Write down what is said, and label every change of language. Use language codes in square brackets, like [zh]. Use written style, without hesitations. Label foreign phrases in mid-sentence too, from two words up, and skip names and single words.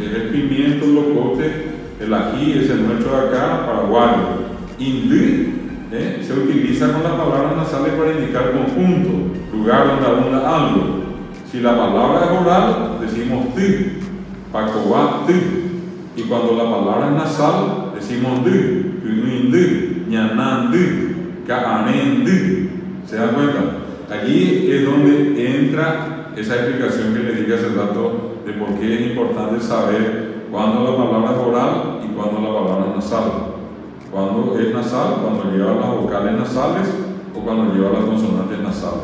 [es] Es el pimiento, el locote, el ají, es el nuestro de acá, paraguayo. Indri se utiliza con las palabras nasales para indicar conjunto, lugar donde abunda algo. Si la palabra es oral, decimos ti, [gn] pacobá ti. [es] Y cuando la palabra es nasal, decimos di, [gn] quindri, ñanandi, kaanendi. [es] ¿Se dan cuenta? Allí es donde entra esa explicación que les dije hace rato de por qué es importante saber cuándo la palabra es oral y cuándo la palabra es nasal. Cuando es nasal, cuando lleva las vocales nasales o cuando lleva las consonantes nasales.